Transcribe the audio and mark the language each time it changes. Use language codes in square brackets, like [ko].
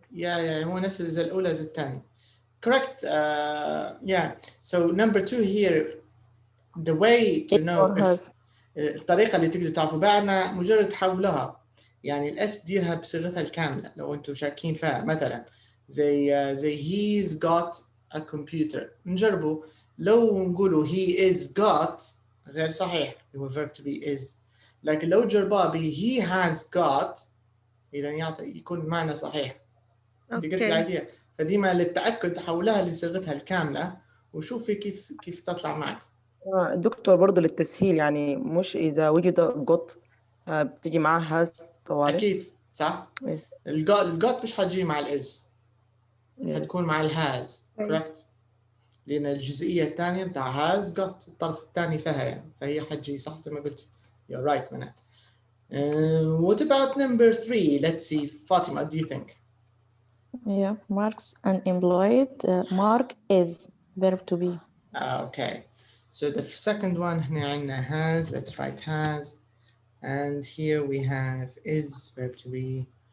[ar] Yeah, هو نفس زي الأولى زي الثانية. [en] Correct. Yeah. So number 2 here, the way to know if [ar] الطريقة اللي تقدروا تعرفوا بها مجرد تحولها. يعني الاس ديرها بصيغتها الكاملة لو انتم شاكين فيها. مثلا زي [en] he's got a computer. [ar] نجربوا لو نقولوا [en] he is got [ar] غير صحيح، هو [en] verb to be is. [ar] لكن لو جرباه ب [en] he has got [ar] إذا يكون معنى صحيح. انت قلت العادية. فديما للتأكد تحولها لصيغتها الكاملة وشوفي كيف تطلع معك. دكتور برضو للتسهيل، يعني مش إذا وجد got بتيجي معاه has طوالي. أكيد صح. الgot مش حتجي مع الإز. حتكون مع الهاز. [en] correct. [ar] لأن الجزئية الثانية بتاع has got الطرف الثاني فيها يعني، فهي حتجي صح زي ما قلت. [en] You're right, Manan. What about number 3? Let's see, Fatima, what do you think? Yeah, Mark's unemployed. Mark is verb to be. Okay. So the second one [ar] هنا عندنا [en] has. Let's write has. And here we have is, verb to be.